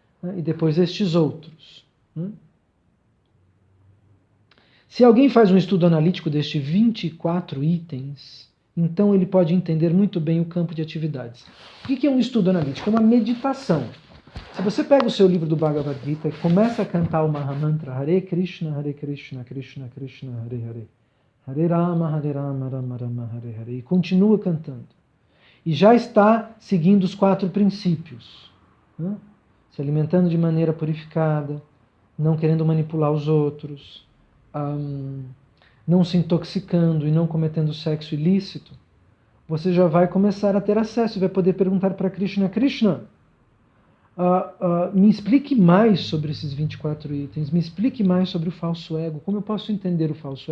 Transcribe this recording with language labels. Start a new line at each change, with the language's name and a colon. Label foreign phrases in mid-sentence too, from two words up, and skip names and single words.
Portuguese: E depois estes outros. Né? Se alguém faz um estudo analítico destes 24 itens, então ele pode entender muito bem o campo de atividades. O que é um estudo analítico? É uma meditação. Se você pega o seu livro do Bhagavad Gita e começa a cantar o Mahamantra
Sanskrit: Hare Krishna, Krishna Krishna, Hare Hare, Hare Rama, Rama Rama, Hare Hare,
Portuguese: e continua cantando. E já está seguindo os 4 princípios. Né? Se alimentando de maneira purificada, não querendo manipular os outros, não se intoxicando e não cometendo sexo ilícito, você já vai começar a ter acesso e vai poder perguntar para Krishna: Krishna, me explique mais sobre esses 24 itens, me explique mais sobre o falso ego, como eu posso entender o falso ego?